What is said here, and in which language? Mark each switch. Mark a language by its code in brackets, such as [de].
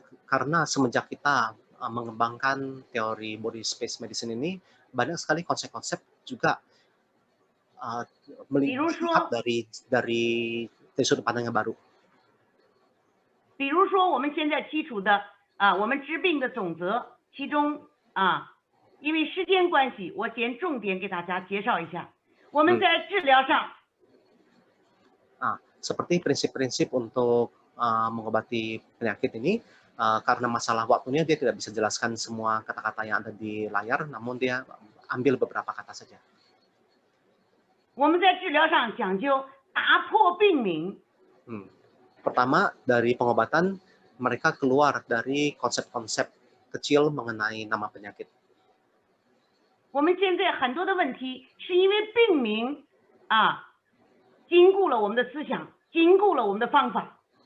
[id] Karena semenjak kita mengembangkan teori body space medicine ini, banyak sekali konsep-konsep juga melihat dari sudut pandang yang baru. [zh] 比如说我们现在基础的我们治病的总则，其中因为时间关系，我先重点给大家介绍一下。我们在治疗上， [id] seperti prinsip-prinsip untuk mengobati penyakit ini, karena masalah waktunya dia tidak bisa jelaskan semua kata-kata yang ada di layar, namun dia ambil beberapa kata saja. [zh] 我们在治疗上讲究打破病名。 [id] Pertama, dari pengobatan, mereka keluar dari konsep-konsep kecil mengenai nama penyakit. [zh] 我们现在很多的问题是因为病名禁锢了我们的思想，禁锢了我们的方法。